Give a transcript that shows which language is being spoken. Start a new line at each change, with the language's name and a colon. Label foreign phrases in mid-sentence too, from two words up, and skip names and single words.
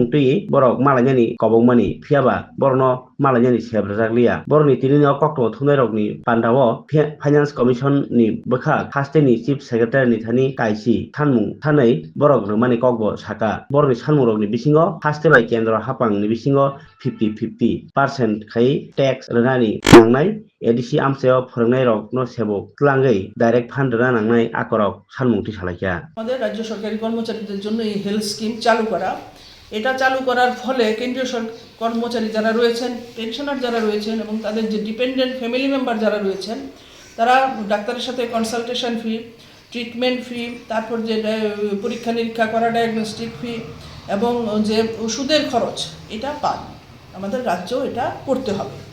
Kok Borok: तुई बरक मालायनि कबंमानि फियाबा बरनो मालायनि सेब्रजागलिया बरनि तिनिनो कक्टो थुनायरगनि पान्डावो
English: finance commission
Kok Borok: नि बखा हास्तेनि
English: chief secretary
Kok Borok: नि थानि कायसि सानमुं थानै बरक रमानि कगबो साका बरनि सानमुंरगनि बिसिङो हास्तेबाय केन्द्र हापांनि बिसिङो 50-50% खाय टैक्स रोगानि नांनाय एडिसि आमसायाव फोरोंनाय रक न सेबो क्लांगै
English: direct fund
Kok Borok: रानांनाय आकरक सानमुंथि सालायखा
Bangla: আমাদের রাজ্য সরকারি কর্মচারীদের জন্য এই
English: health scheme
Bangla: চালু করা এটা চালু করার ফলে কেন্দ্রীয় কর্মচারী যারা রয়েছেন পেনশনার যারা রয়েছেন এবং তাদের যে
English: dependent family member
Bangla: যারা রয়েছেন তারা ডাক্তারের সাথে
English: consultation fee treatment fee
Bangla: তারপর যে পরীক্ষা নিরীক্ষা করা
English: diagnostic fee
Bangla: এবং যে ওষুধের খরচ এটা পান আমাদের রাজ্য এটা করতে হবে